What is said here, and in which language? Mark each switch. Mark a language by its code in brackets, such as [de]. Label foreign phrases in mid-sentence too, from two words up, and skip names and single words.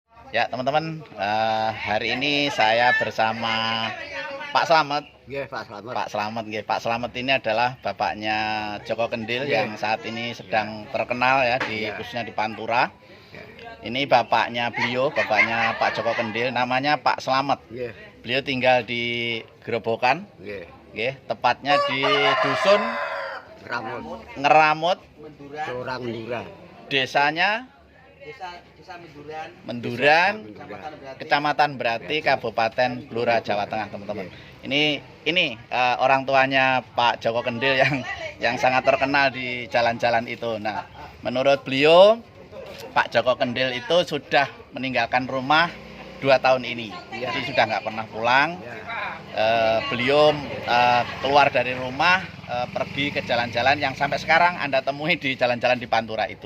[id] Ya teman-teman, hari ini saya bersama Pak Slamet. Nggih, Pak Slamet. Pak Slamet, nggih. Pak Slamet ini adalah bapaknya Joko Kendil yang saat ini sedang terkenal ya khususnya di Pantura. Ini bapaknya beliau, bapaknya Pak Joko Kendil, namanya Pak Slamet. Beliau tinggal di Gerobokan, tepatnya di dusun Ngeramut, Mendura. desanya Desa Menduran, Kecamatan Berati, Kabupaten Blora, Jawa Tengah, teman-teman. Ini orang tuanya Pak Joko Kendil yang sangat terkenal di jalan-jalan itu. Nah, menurut beliau Pak Joko Kendil itu sudah meninggalkan rumah 2 tahun ini. Jadi sudah nggak pernah pulang. Beliau keluar dari rumah, pergi ke jalan-jalan yang sampai sekarang Anda temui di jalan-jalan di Pantura itu.